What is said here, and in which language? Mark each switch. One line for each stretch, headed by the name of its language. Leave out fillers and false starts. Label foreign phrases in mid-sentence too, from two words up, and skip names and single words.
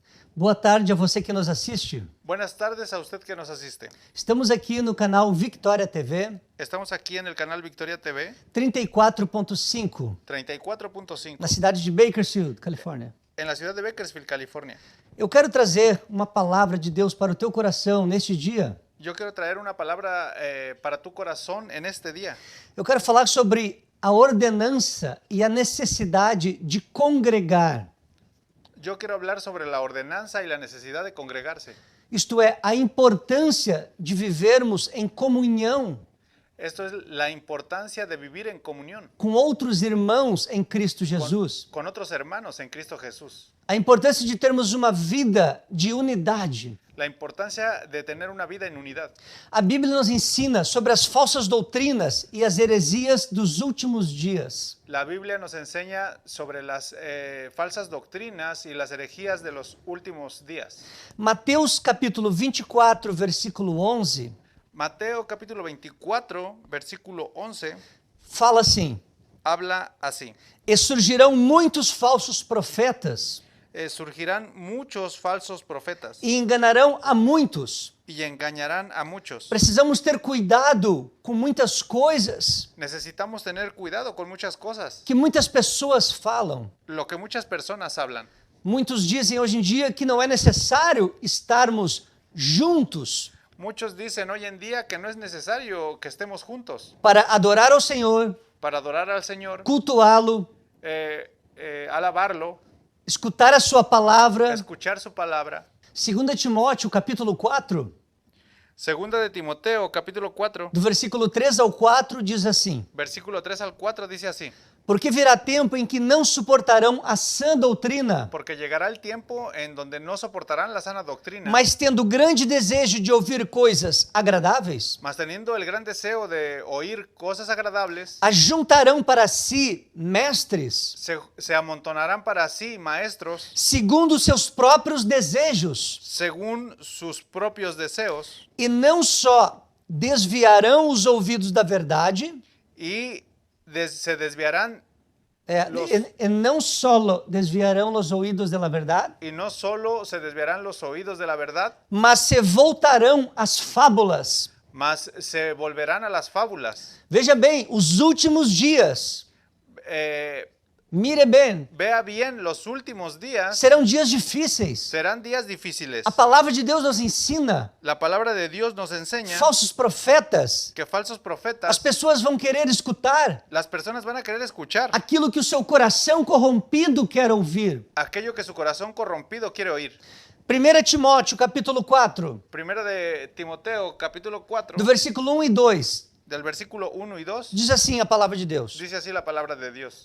Portuguese: Boa tarde a você que nos assiste.
Spanish: Buenas tardes a usted que nos asiste.
Portuguese: Estamos aqui no canal Victoria TV
Spanish: Estamos aquí en el canal Victoria TV
Portuguese: 34.5,
Spanish: 34.5
Portuguese: na cidade de Bakersfield, Califórnia.
Spanish: en la ciudad de Bakersfield, California.
Portuguese: Eu quero trazer uma palavra de Deus para o teu coração neste dia.
Spanish: Yo quiero traer una palabra para tu corazón en este día.
Portuguese: Eu quero falar sobre a ordenança e a necessidade de congregar.
Spanish: Yo quiero hablar sobre la ordenanza y la necesidad de congregarse.
Portuguese: Isto é, a importância de vivermos em comunhão
Spanish: Esto es la importancia de vivir en comunión
Portuguese: com outros irmãos em Cristo Jesus.
Spanish: con otros hermanos en Cristo Jesús.
Portuguese: A importância de termos uma vida de unidade.
Spanish: La importancia de tener una vida en unidad.
Portuguese: A Bíblia nos ensina sobre as falsas doutrinas e as heresias dos últimos dias.
Spanish: La Biblia nos enseña sobre las falsas doctrinas y las herejías de los últimos días.
Portuguese: Mateus capítulo 24, versículo 11,
Spanish: Mateo capítulo 24, versículo 11,
Portuguese: fala assim:
Spanish: habla así.
Portuguese: E surgirão muitos falsos profetas
Spanish: Surgirán muchos falsos profetas
Portuguese: e enganarão a muitos.
Spanish: y engañarán a muchos.
Portuguese: Precisamos ter cuidado com muitas coisas
Spanish: Necesitamos tener cuidado con muchas cosas,
Portuguese: que muitas pessoas falam.
Spanish: lo que muchas personas hablan.
Portuguese: Muitos dizem hoje em dia que não é necessário estarmos juntos
Spanish: Muchos dicen hoy en día que no es necesario que estemos juntos
Portuguese: para adorar ao Senhor,
Spanish: para adorar al Señor,
Portuguese: cultuá-lo,
Spanish: alabarlo,
Portuguese: escutar a sua palavra.
Spanish: escuchar su palabra.
Portuguese: 2 Timóteo, capítulo 4,
Spanish: Segunda de Timoteo, capítulo 4,
Portuguese: do versículo 3 ao 4, diz assim:
Spanish: versículo 3 al 4 dice así:
Portuguese: Porque virá tempo em que não suportarão a sã doutrina,
Spanish: porque llegará el tiempo en donde no soportarán la sana doctrina,
Portuguese: mas tendo grande desejo de ouvir coisas agradáveis,
Spanish: mas teniendo el gran deseo de oír cosas agradables,
Portuguese: ajuntarão para si mestres,
Spanish: se amontonarán para sí maestros
Portuguese: segundo seus próprios desejos,
Spanish: según sus propios deseos,
Portuguese: e não só desviarão os ouvidos da verdade,
Spanish: y se desviarán
Portuguese: e não só desviarão os ouvidos da verdade,
Spanish: y no solo se desviarán los oídos de la verdad,
Portuguese: mas se voltarão às fábulas.
Spanish: mas se volverán a las fábulas.
Portuguese: Veja bem, os últimos dias, mire bem,
Spanish: Vea bien, los últimos días
Portuguese: serão dias difíceis.
Spanish: serán días difíciles.
Portuguese: A palavra de Deus nos ensina,
Spanish: La palabra de Dios nos enseña
Portuguese: falsos profetas,
Spanish: que falsos
Portuguese: as
Spanish: profetas,
Portuguese: pessoas vão querer escutar
Spanish: las personas van a querer escuchar
Portuguese: aquilo que o seu coração corrompido quer ouvir.
Spanish: aquello que su corazón corrompido quiere oír.
Portuguese: 1 Timóteo, capítulo 4,
Spanish: Primera de Timoteo, capítulo 4,
Portuguese: do versículo 1 e 2,
Spanish: del versículo 1 y 2,
Portuguese: diz assim a palavra de Deus:
Spanish: dice así la palabra de Dios.